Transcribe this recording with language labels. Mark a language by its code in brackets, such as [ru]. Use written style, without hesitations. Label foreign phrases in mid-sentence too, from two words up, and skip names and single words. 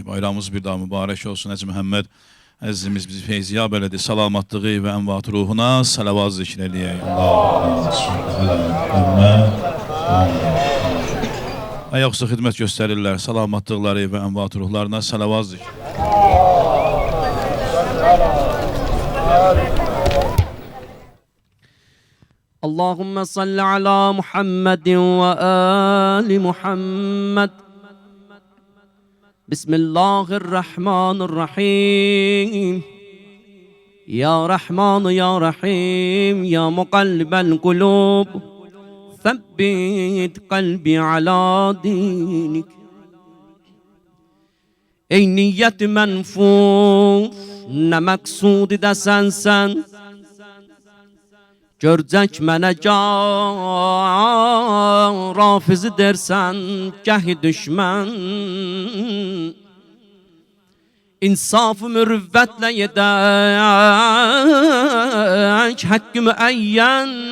[az] Bayramımız bir daha mübarək olsun Əzi Məhəmməd. Əzizimiz bizi feyziyab elədi. Salamatlığı və ənvat ruhuna salavat zikr eləyək. Ayaqüstə xidmət göstərirlər. Salamatlıqları və ənvat ruhlarına salavat zikr. [ar] اللهم صل على محمد وآل محمد بسم الله الرحمن الرحيم يا رحمن يا رحيم يا مقلب القلوب ثبت قلبي على دينك [az] ey niyet menfur ne maksud desen sen Görcək mənə rafizi dersən Gəhi düşmən İnsafı mürüvvətlə yedək Hakkı müəyyən